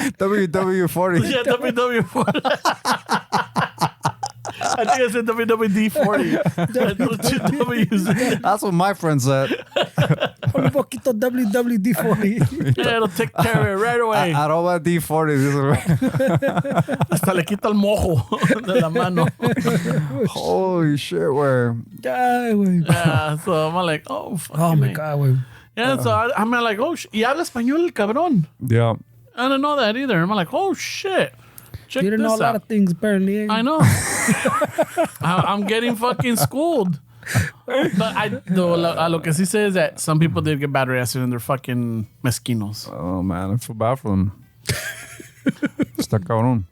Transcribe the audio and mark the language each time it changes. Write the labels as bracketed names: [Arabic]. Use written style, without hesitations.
[English] WW-40. Yeah, WW40. I think I said WWD40. Two W's. That's what my friend said. [Spanish] Un poquito WWD-40. [English] Yeah, it'll take care of it right away. [Spanish] Arroba D40. Hasta le quita el mojo de la mano. [English] Holy shit, where? [Spanish] Ay, güey. [English] Yeah, so I'm like, oh, fuck. Oh, my God, güey. Yeah, so I'm like, oh, [Spanish] y habla español el cabrón. [English] Yeah. I didn't know that either. I'm like, oh, shit. Check You didn't this know a lot out. of things, apparently. I know. I'm getting fucking schooled. But [Spanish] a lo que sí sé [English] is that some people did get battery acid and they're fucking mezquinos. Oh, man. I feel bad for them. [Spanish] Está cabrón.